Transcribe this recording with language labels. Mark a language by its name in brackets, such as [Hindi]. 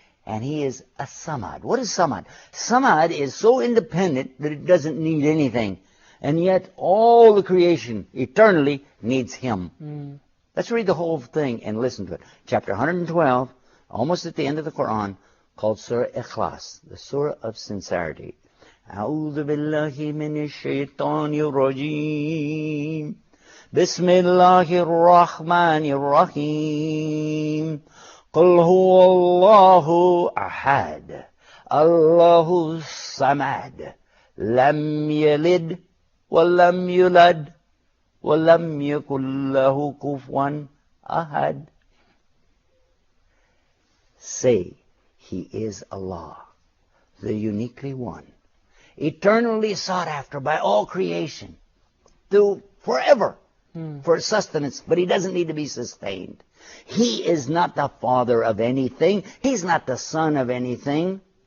[English] And he is a samad. What is samad? Samad is so independent that it doesn't need anything, and yet all the creation eternally needs him. Let's read the whole thing and listen to it. Chapter 112, almost at the end of the Quran, called Surah Ikhlas, the Surah of Sincerity. [Arabic] أعوذ بالله من الشيطان الرجيم بسم الله الرحمن الرحيم قل هو الله أحد الله الصمد لم يلد ولم يولد ولم يكن له كفوا أحد. [English] Say, he is Allah, the uniquely one, eternally sought after by all creation, through forever, for sustenance, but he doesn't need to be sustained. He is not the father of anything. He's not the son of anything.